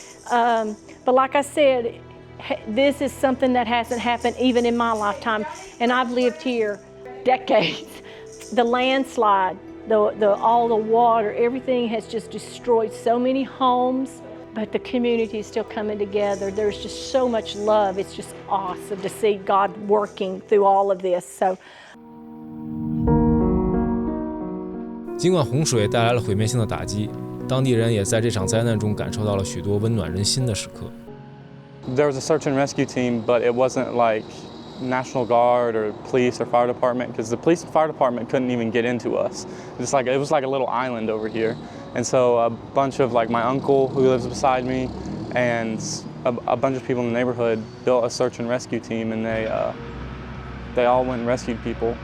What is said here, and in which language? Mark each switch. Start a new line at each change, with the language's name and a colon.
English: But like I said, this is something that hasn't happened even in my lifetime, and I've lived here decades. The landslide, all the water, everything has just destroyed so many homes, but the community is still coming together. There's just so much love. It's just awesome to see God working through all of this. So.
Chinese: 尽管洪水带来了毁灭性的打击，当地人也在这场灾难中感受到了许多温暖人心的时刻。
English: There was a search and rescue team, but it wasn't like National Guard or police or fire department, because the police and fire department couldn't even get into us. It was like a little island over here. And so a bunch of like my uncle who lives beside me and a bunch of people in the neighborhood built a search and rescue team, and they all went and rescued people.